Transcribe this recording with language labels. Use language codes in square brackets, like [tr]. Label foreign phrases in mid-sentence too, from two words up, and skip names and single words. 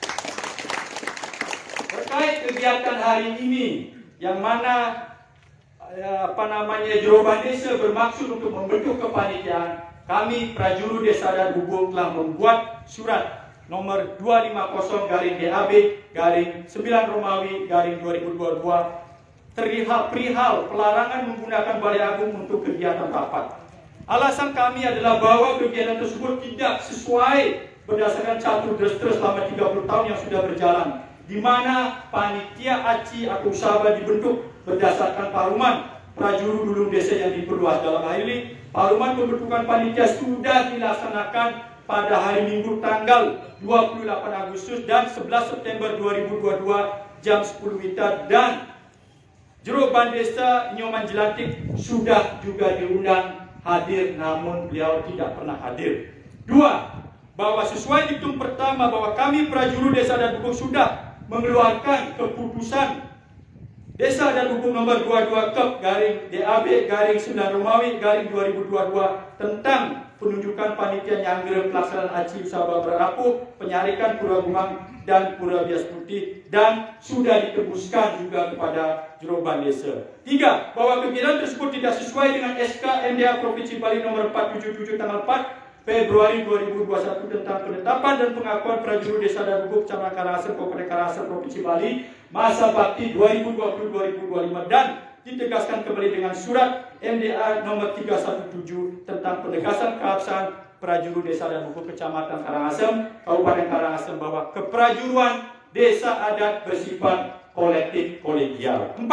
[id] Terkait kegiatan hari ini, yang mana Joroban Desa bermaksud untuk membentuk kepanitiaan, kami prajuru Desa Adat Bubuk telah membuat surat nomor 250-DAB-9 Romawi-2022 perihal pelarangan menggunakan Balai Agung untuk kegiatan rapat. Alasan kami adalah bahwa kegiatan tersebut tidak sesuai berdasarkan catur destra selama 30 tahun yang sudah berjalan, di mana panitia ACI atau Usaba dibentuk berdasarkan paruman prajuru dulung desa yang diperluas. Dalam hal ini, paruman pembentukan panitia sudah dilaksanakan pada hari Minggu tanggal 28 Agustus dan 11 September 2022 jam 10 WITA, dan Joroban Desa Nyoman Jelantik sudah juga diundang hadir, namun beliau tidak pernah hadir. 2. Bahwa sesuai diktum pertama bahwa kami prajuru Desa Adat Bubuk sudah mengeluarkan keputusan Desa Adat Bubuk nomor 22/DAB-9 Romawi-2022 tentang penunjukan panitia nyangger pelaksanaan ACI Usaba Berapuh, Penyarikan Pura Gumang dan Pura Bias Putih, dan sudah ditebuskan juga kepada Joroban Desa. 3. Bahwa kegiatan tersebut tidak sesuai dengan SK MDA Provinsi Bali nomor 477 tanggal 4 Februari 2021 tentang penetapan dan pengakuan prajuru Desa Adat Bubuk Kecamatan Karangasem, Kabupaten Karangasem, Provinsi Bali masa bakti 2020-2025, dan ditegaskan kembali dengan surat MDA nomor 317 tentang penegasan keabsahan prajuru Desa Adat Bubuk Kecamatan Karangasem, Kabupaten Karangasem, bahwa keprajuruan desa adat bersifat kolektif kolegial. 4.